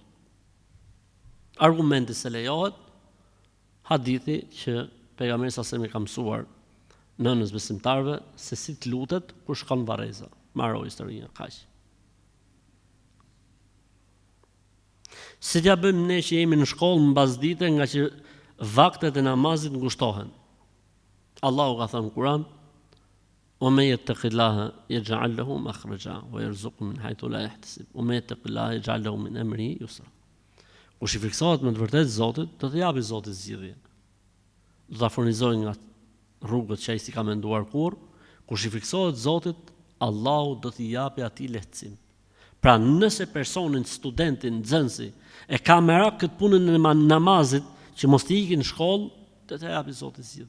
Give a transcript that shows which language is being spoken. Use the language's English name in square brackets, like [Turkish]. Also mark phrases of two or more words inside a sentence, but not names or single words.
[Albanian] Argumenti se lejohet, hadithi që pejgamberi sa më ka mësuar nënës besimtarve se si të lutet kur shkon në varreza. Maro historinë kaq. Si t'ja bëjmë ne që jemi në shkollë mbas dite nga që vaktet e namazit ngushtohen. Allahu ka thënë në Kur'an: [Arabic] "ومن يتق الله يجعل له مخرجا ويرزقه من حيث لا يحتسب. ومن يتق الله يجعل له من أمره يسرا." [Albanian] Kush i friksohet me të vërtetë Zotit, do të japi Zoti zgjidhje. Do ta furnizojë nga rrugët që ai si ka menduar kurrë, kush i fiksohet Zotit, Allahu do t'i japi atij lehtësim. Pra nëse personin, studentin, nxënësi e ka merak këtë punën e namazit që mos t'i ikin në shkollë, do t'i japi Zoti zgjidhje.